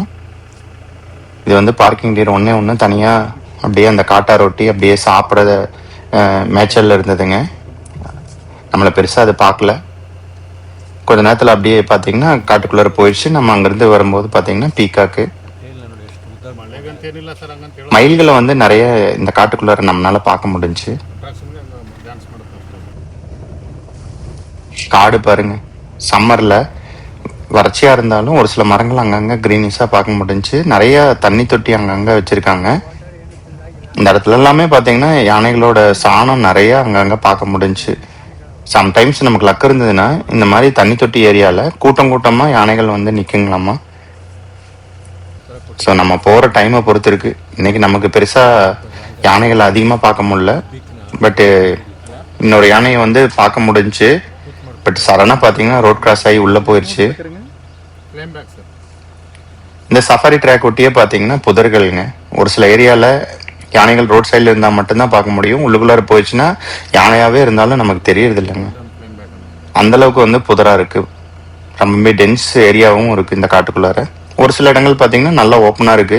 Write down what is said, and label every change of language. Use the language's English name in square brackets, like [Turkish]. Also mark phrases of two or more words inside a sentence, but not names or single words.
[Tamil] இது வந்து [English] barking deer [Tamil] ஒன்று தனியாக அப்படியே அந்த காட்டார் ஒட்டி அப்படியே சாப்பிட்ற மேய்ச்சலில் இருந்ததுங்க. நம்மளை பெருசாக அதை பார்க்கல. கொஞ்ச நேரத்தில் அப்படியே பார்த்தீங்கன்னா காட்டுக்குள்ளார போயிடுச்சு. நம்ம அங்கேருந்து வரும்போது பார்த்தீங்கன்னா பீகாக்கு, [Kannada] ಮಳೆಗಂತೇನಿಲ್ಲ ಸರ್, ಹಂಗಂತ ಹೇಳಿ [Tamil] மயில்களை வந்து நிறைய இந்த காட்டுக்குள்ளார நம்மளால பார்க்க முடிஞ்சுச்சு. [Kannada] ಸುಮ್ಮನೆ ಡ್ಯಾನ್ಸ್ ಮಾಡುತ್ತೆ. [Tamil] காடு பாருங்க, சம்மரில் வறட்சியாக இருந்தாலும் ஒரு சில மரங்கள் அங்கங்கே க்ரீனிஷாக பார்க்க முடிஞ்சுச்சு. நிறைய தண்ணி தொட்டி அங்கங்கே வச்சுருக்காங்க. இந்த இடத்துல எல்லாமே பார்த்தீங்கன்னா யானைகளோட சாணம் நிறைய அங்கங்கே பார்க்க முடிஞ்சுச்சு. சம்டைம்ஸ் நமக்கு லக் இருந்ததுன்னா இந்த மாதிரி தண்ணி தொட்டி ஏரியாவில் கூட்டமாக யானைகள் வந்து நிற்குங்களாமா. ஸோ நம்ம போகிற டைமை பொறுத்து இருக்குது. இன்றைக்கி நமக்கு பெருசாக யானைகள் அதிகமாக பார்க்க முடியல, பட்டு இன்னொரு யானையை வந்து பார்க்க முடிஞ்சுச்சு. பட் சடனாக பார்த்தீங்கன்னா [English] road cross [Tamil] ஆகி உள்ளே போயிடுச்சு. [English] claim back sir. [Tamil] இந்த [English] safari track [Tamil] ஒட்டியே பார்த்தீங்கன்னா புதர்களுங்க. ஒரு சில ஏரியாவில் யானைகள் [English] road side [Tamil] இருந்தால் மட்டும்தான் பார்க்க முடியும். உள்ளுக்குள்ளார போயிடுச்சுன்னா யானையாகவே இருந்தாலும் நமக்கு தெரியறது இல்லைங்க. அந்தளவுக்கு வந்து புதராக இருக்குது. ரொம்பவே [English] dense area [Tamil] இருக்குது இந்த காட்டுக்குள்ளார. ஒரு சில இடங்கள் பார்த்தீங்கன்னா நல்லா ஓப்பனாக இருக்குது.